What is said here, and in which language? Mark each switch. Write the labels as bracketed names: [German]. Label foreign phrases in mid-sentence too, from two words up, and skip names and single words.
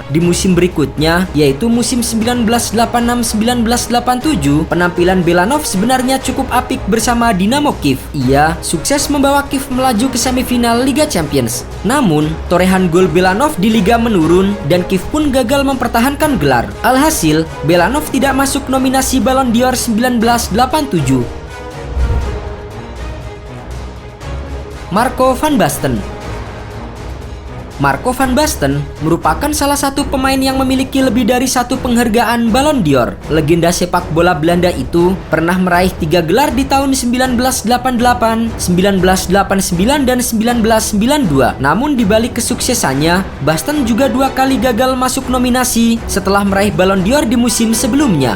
[Indonesian] Di musim berikutnya, yaitu musim 1986-1987, penampilan Belanov sebenarnya cukup apik bersama Dinamo Kiev. Ia sukses membawa Kiev melaju ke semifinal Liga Champions. Namun, torehan gol Belanov di Liga menurun dan Kiev pun gagal mempertahankan gelar. Alhasil, Belanov tidak masuk nominasi Ballon d'Or 1987. Marco van Basten. Marco van Basten merupakan salah satu pemain yang memiliki lebih dari 1 penghargaan Ballon d'Or. Legenda sepak bola Belanda itu pernah meraih 3 gelar di tahun 1988, 1989, dan 1992. Namun di balik kesuksesannya, Basten juga 2 kali gagal masuk nominasi setelah meraih Ballon d'Or di musim sebelumnya.